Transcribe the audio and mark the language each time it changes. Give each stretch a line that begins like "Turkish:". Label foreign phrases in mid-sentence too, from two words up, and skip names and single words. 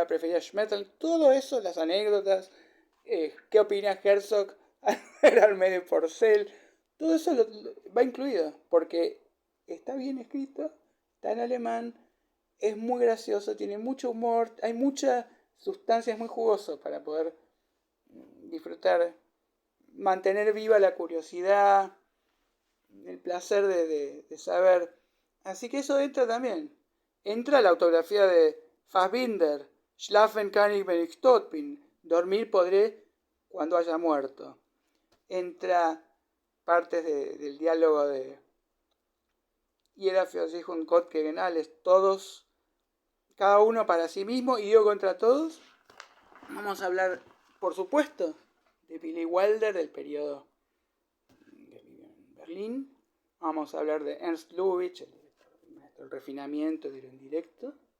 Spanish: preferida Schmetterl, todo eso, las anécdotas, qué opina Herzog al medio Porcel, todo eso va incluido, porque está bien escrito, está en alemán, es muy gracioso, tiene mucho humor, hay mucha sustancia, es muy jugoso para poder disfrutar, mantener viva la curiosidad, el placer de saber. Así que eso entra también. Entra la autografía de Fassbinder, Schlafen kann ich, wenn ich tot bin, dormir podré cuando haya muerto. Entra partes del diálogo de Jeder für sich und Gott gegen alles, todos, cada uno para sí mismo y yo contra todos. Vamos a hablar, por supuesto, de Billy Wilder, del periodo de Berlín. Vamos a hablar de Ernst Lubitsch, el refinamiento de lo indirecto.